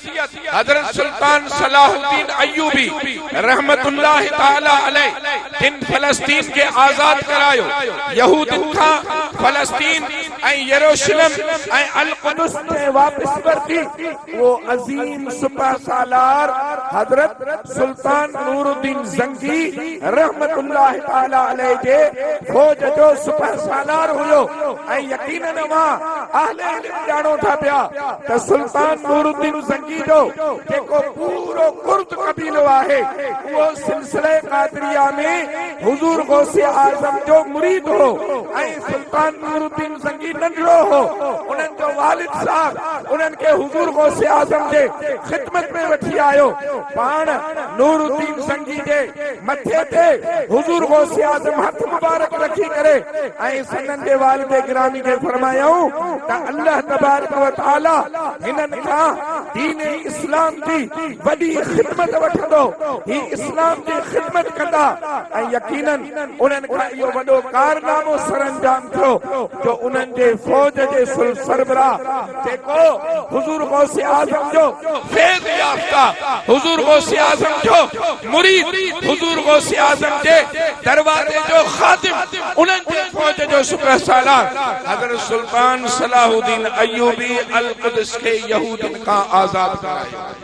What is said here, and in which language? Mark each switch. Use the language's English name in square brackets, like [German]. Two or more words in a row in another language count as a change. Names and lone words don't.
[Sindhi] हज़रत सुल्तान सलाहुद्दीन अय्यूबी [Arabic] رحمة الله تعالى عليه [Sindhi] जिन फ़लस्तीन खे आज़ाद करायो यहूदन खां, फ़लस्तीन ऐं यरूशलेम ऐं अल क़ुदस में वापस वरती, वो अज़ीम सुपह सालार हज़रत सुल्तान नूरुद्दीन ज़ंगी [Arabic] رحمة الله تعالى عليه [Sindhi] जे फौज जो सुपह सालार हुयो। ऐं यकीनन मां अहले इल्म ॼाणो था पिया त सुल्तान नूरुद्दीन ज़ंगी जो जेको पूरो कुर्द कबीलो आहे उहो सिलसिले क़ादरिया में हुज़ूर गौसे आज़म जो मुरीद हो ऐं सुल्तान नूरुद्दीन ज़ंगी नंढड़ो हो। उन्हनि जो वालिद साहब उन्हनि खे हुज़ूर गौसे आज़म जे ख़िदमत में वठी आयो। पाण नूरुद्दीन ज़ंगी जे मथे ते हुज़ूर गौसे आज़म हथ मुबारक रखी करे ऐं सनन जे वालिद गिरामी खे फरमायऊं त अल्लाह [Arabic] تبارك وتعالى [Sindhi] हिननि खां दीन इस्लाम जी वॾी ख़िदमत वठंदो, ही इस्लाम जी ख़िदमत कंदा ऐं यकीनन उन्हनि खां इहो वॾो कारनामो सरअंजाम थियो जो उन्हनि जे फौज जे सरबराह जेको हुज़ूर गौसे आज़म जो फैज़ याफ़्ता, हुज़ूर गौसे आज़म जो मुरीद, हुज़ूर गौसे आज़म जे दरवाजे जो ख़ादिम, उन्हनि जे फौज जो सुपह सालार हज़रत सुल्तान सलाहुद्दीन अय्यूबी अल क़ुदस खे यहूदन खां आज़ाद करायो।